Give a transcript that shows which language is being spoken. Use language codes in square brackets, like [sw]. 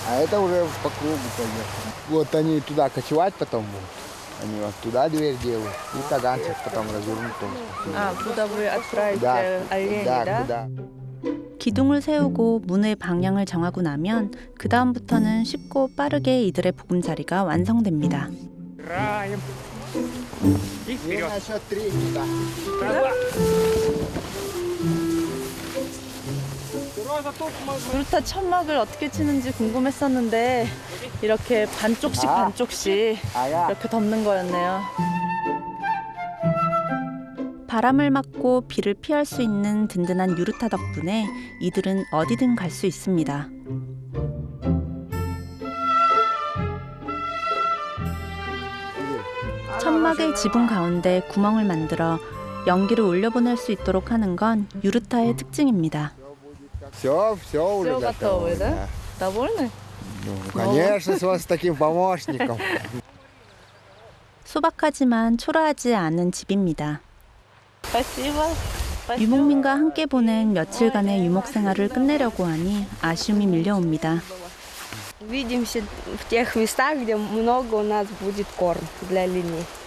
[ru] А это уже по кругу поехали. Вот они туда кочевать потом будут. Они вот туда дверь делают. И таганчик потом развернут. Куда вы отправите Да, оленей, да, да? куда. [ko] 기둥을 세우고 문의 방향을 정하고 나면 그 다음부터는 쉽고 빠르게 이들의 보금자리가 완성됩니다. [ru] На счет 3 туда. [ko] 유르타 천막을 어떻게 치는지 궁금했었는데 이렇게 반쪽씩 반쪽씩 아야. 이렇게 덮는 거였네요. 바람을 맞고 비를 피할 수 있는 든든한 유르타 덕분에 이들은 어디든 갈 수 있습니다. 천막의 지붕 가운데 구멍을 만들어 연기를 올려보낼 수 있도록 하는 건 유르타의 특징입니다. [ru] Все уже Всё готово, да? Довольны? Ну, конечно, с таким помощником. [ko] 소박하지만 초라하지 않은 집입니다. [ru] Спасибо. [ko] 유목민과 함께 보낸 며칠간의 유목 생활을 끝내려고 하니 아쉬움이 밀려옵니다. [ru] Увидимся в тех местах, где много у нас будет корм для оленей.